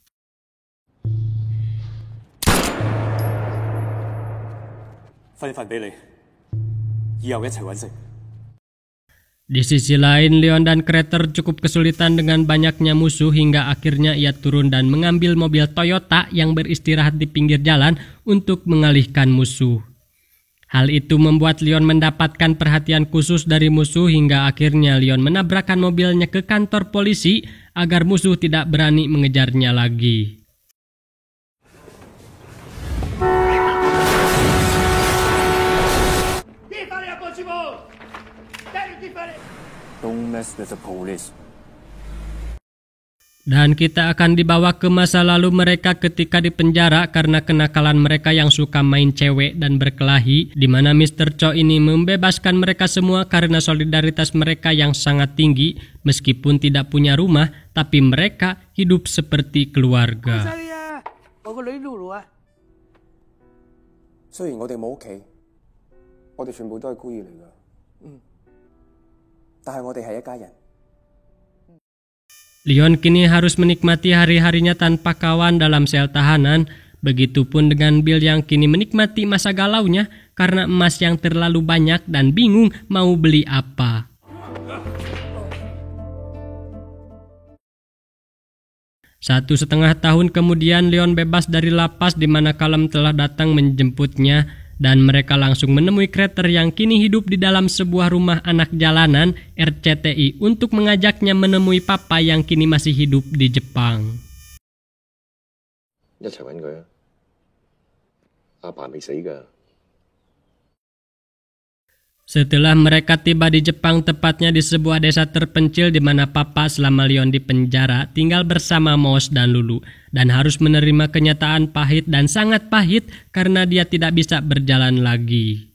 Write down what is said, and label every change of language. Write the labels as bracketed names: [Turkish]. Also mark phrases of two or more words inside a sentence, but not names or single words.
[Indonesian] Di sisi lain, Leon dan Crater cukup kesulitan dengan banyaknya musuh hingga akhirnya ia turun dan mengambil mobil Toyota yang beristirahat di pinggir jalan untuk mengalihkan musuh. Hal itu membuat Leon mendapatkan perhatian khusus dari musuh hingga akhirnya Leon menabrakkan mobilnya ke kantor polisi agar musuh tidak berani mengejarnya lagi. [English] Don't mess with the police. [Indonesian] Dan kita akan dibawa ke masa lalu mereka ketika di penjara karena kenakalan mereka yang suka main cewek dan berkelahi, di mana Mr. Cho ini membebaskan mereka semua karena solidaritas mereka yang sangat tinggi. Meskipun tidak punya rumah, tapi mereka hidup seperti keluarga. [Cantonese] 雖然我哋冇屋企，我哋全部都係孤兒嚟㗎。但係我哋係一家人。 [Indonesian] Leon kini harus menikmati hari-harinya tanpa kawan dalam sel tahanan. Begitupun dengan Bill yang kini menikmati masa galaunya karena emas yang terlalu banyak dan bingung mau beli apa. Satu setengah tahun kemudian Leon bebas dari lapas di mana Callum telah datang menjemputnya. Dan mereka langsung menemui Crater yang kini hidup di dalam sebuah rumah anak jalanan RCTI untuk mengajaknya menemui Papa yang kini masih hidup di Jepang. [Cantonese] 一齊揾佢啊！阿爸未死㗎。 [Indonesian] Setelah mereka tiba di Jepang, tepatnya di sebuah desa terpencil di mana Papa selama Leon di penjara tinggal bersama Moss dan Lulu dan harus menerima kenyataan pahit dan sangat pahit karena dia tidak bisa berjalan lagi.